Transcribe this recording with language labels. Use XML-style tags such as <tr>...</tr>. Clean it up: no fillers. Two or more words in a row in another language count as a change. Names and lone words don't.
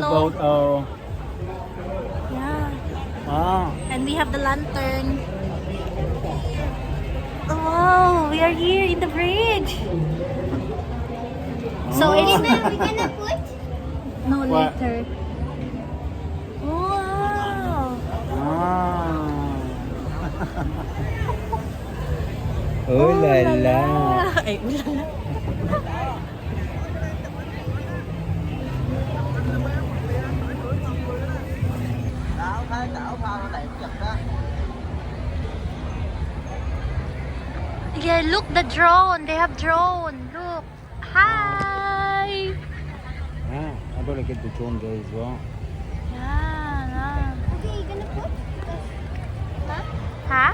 <en>know. boat. Oh, Yeah. And we have the lantern. Oh, we are here in the bridge. So Oh. it's We're gonna put no What? later. Wow. Oh la la. Ay, ulala.</en> <vi>Đảo pha nó đẹp chật đó.</vi> <en>Yeah, look the drone. They have drone. Look. Hi. I gotta get the drone there as well. Yeah. okay, you're gonna put Huh?</en>